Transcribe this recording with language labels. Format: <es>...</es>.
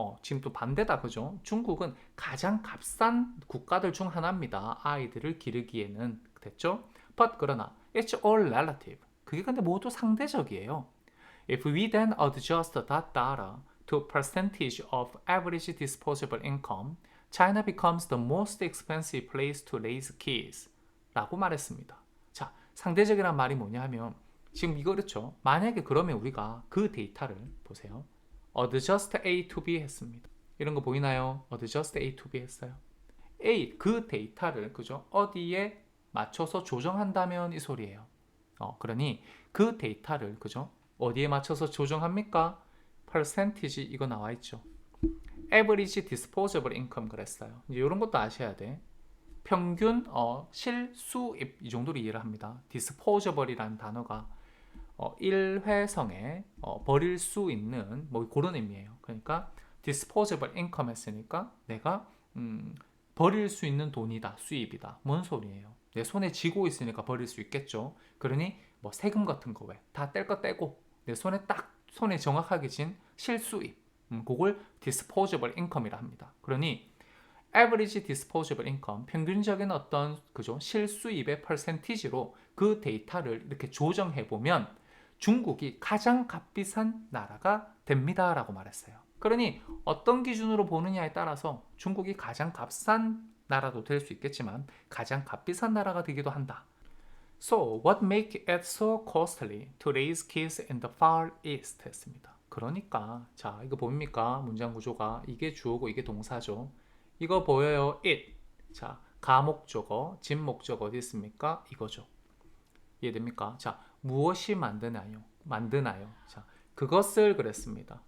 <ko>지금 또 반대다, 그죠? 중국은 가장 값싼 국가들 중 하나입니다. 아이들을 기르기에는. 됐죠?</ko> <en>But 그러나 it's all relative.</en> <ko>그게 근데 모두 상대적이에요.</ko> <en>If we then adjust that data to percentage of average disposable income, China becomes the most expensive place to raise kids.</en> <ko>라고 말했습니다. 자, 상대적이란 말이 뭐냐 하면 지금 이거 그렇죠. 만약에 그러면 우리가 그 데이터를 보세요.</ko> <en>adjust A to B 했습니다.</en> <ko>이런 거 보이나요?</ko> <en>adjust A to B 했어요.</en> <ko>A 그 데이터를 그죠? 어디에 맞춰서 조정한다면 이 소리예요. 그러니 그 데이터를 그죠? 어디에 맞춰서 조정합니까? percentage 이거 나와 있죠.</ko> <en>average disposable income 그랬어요.</en> <ko>이제 이런 것도 아셔야 돼. 평균 실수입 이 정도로 이해를 합니다. disposable이라는 단어가 일회성에 버릴 수 있는 뭐 그런 의미예요. 그러니까</ko> <en>disposable income</en> <ko>했으니까 내가 버릴 수 있는 돈이다, 수입이다. 뭔 소리예요? 내 손에 쥐고 있으니까 버릴 수 있겠죠. 그러니 뭐 세금 같은 거 왜 다 뗄 거 떼고 내 손에 정확하게 진 실수입 그걸 disposable income이라 합니다. 그러니</ko> <en>average disposable income,</en> <ko>평균적인 어떤 그죠? 실수입의 퍼센티지로 그 데이터를 이렇게 조정해 보면 중국이 가장 값비싼 나라가 됩니다라고 말했어요. 그러니 어떤 기준으로 보느냐에 따라서 중국이 가장 값싼 나라도 될 수 있겠지만 가장 값비싼 나라가 되기도 한다.</ko> <en>So, what make it so costly to raise kids in the Far East?</en> <ko>했습니다. 그러니까 자 이거 보입니까? 문장 구조가 이게 주어고 이게 동사죠. 이거 보여요? it. 자 가목적어, 진목적어 어디 있습니까? 이거죠. 이해됩니까? 자 무엇이 만드나요? 만드나요? 자 그것을 그랬습니다.</ko>